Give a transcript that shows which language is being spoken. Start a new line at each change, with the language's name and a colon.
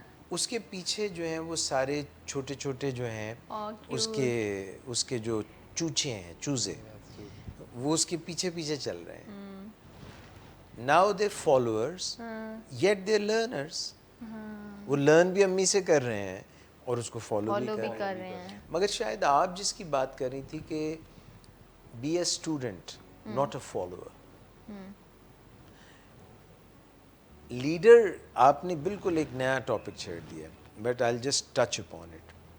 Urdu: اس کے پیچھے جو ہیں وہ سارے چھوٹے چھوٹے جو ہیں اس کے جو چوچے ہیں, چوزے, وہ اس کے پیچھے پیچھے چل رہے ہیں.
English: Now they followers yet they learners.
Urdu: وہ لرن بھی امی سے کر رہے ہیں اور اس کو فالو بھی کر رہے ہیں. مگر شاید آپ جس کی بات کر رہی تھی کہ
English: Be a student not a follower.
Urdu: Leader, آپ نے بالکل ایک نیا ٹاپک چھیڑ دیا,
English: But I just touch upon it.